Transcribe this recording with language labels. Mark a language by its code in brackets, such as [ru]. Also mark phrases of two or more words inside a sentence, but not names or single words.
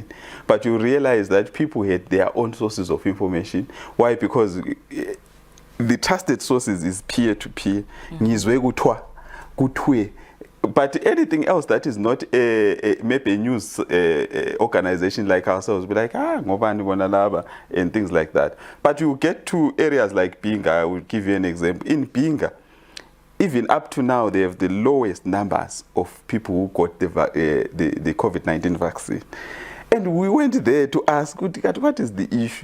[en] But you realize that people had their own sources of information. Why? Because the trusted sources is peer-to-peer. But anything else that is not maybe a news organization like ourselves, be like, [nd] ngobani bona laba, [en] and things like that. But you get to areas like Binga. I will give you an example. In Binga, even up to now, they have the lowest numbers of people who got the COVID-19 vaccine. And we went there to ask, what is the issue?